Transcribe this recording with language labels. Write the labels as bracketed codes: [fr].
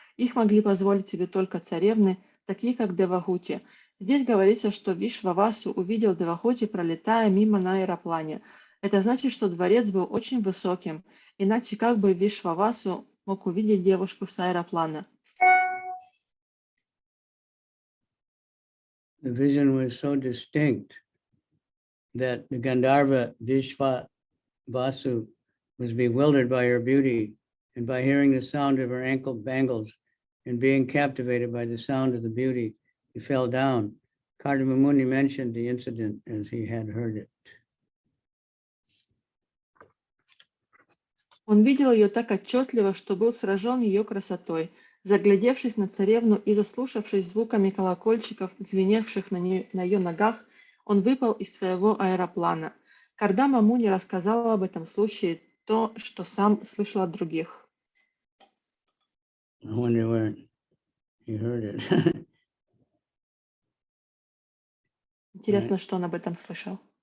[ru] Их могли позволить себе только царевны, такие как Девахути. Здесь говорится, что Вишвавасу увидел Девахути, пролетая мимо на аэроплане. Это значит, что дворец был очень высоким, иначе как бы Вишвавасу мог увидеть девушку с аэроплана. [en] The vision was so distinct that the Gandharva Vishvavasu was bewildered by her beauty, and by hearing the sound of her ankle bangles and being captivated by the sound of the beauty, he fell down. Kardama Muni mentioned the incident as he had heard it. [ru] Он видел ее так отчетливо, что был сражен ее красотой. Заглядевшись на царевну и заслушавшись звуками колокольчиков, звеневших на ее ногах, он выпал из своего аэроплана. Кардама Муни рассказал об этом случае то, что сам слышал от других. [en] I wonder where he heard it. [ru] Интересно, что он об этом слышал.